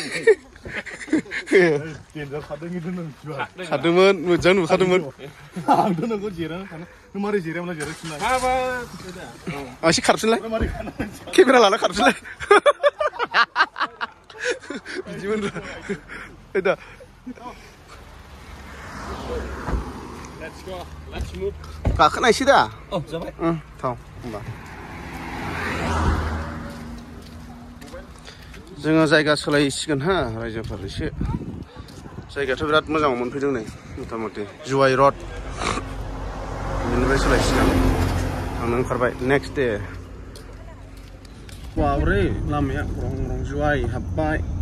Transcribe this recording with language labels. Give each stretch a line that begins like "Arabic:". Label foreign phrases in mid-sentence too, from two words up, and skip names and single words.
Bodo: देन्जार खारदों खिन्थु खारदोंमोन मोजां नुखादोंमोन आंथ' नोंखौ जिरायनानै थानो नों मारै जिरायामोन जिरायफिनलाय आं एसे खारफिनलाय केमेरा लाना खारफिनलाय बिदिमोन दा
English: Let's go let's move
Bodo: गाखोनायसै दा औ जाबाय थाव होमबा जोङो जायगा सोलायसिगोन हा रायजोफोर एसे जायगायाथ' बिराद मोजां मोनफैदों नै मथा मथि जुवाइ रड बेनिफ्राय सोलायसिगोन थांनो ओंखारबाय
English: next day
Bodo: वावरे लामाया रं रं जुवाइ हाबबाय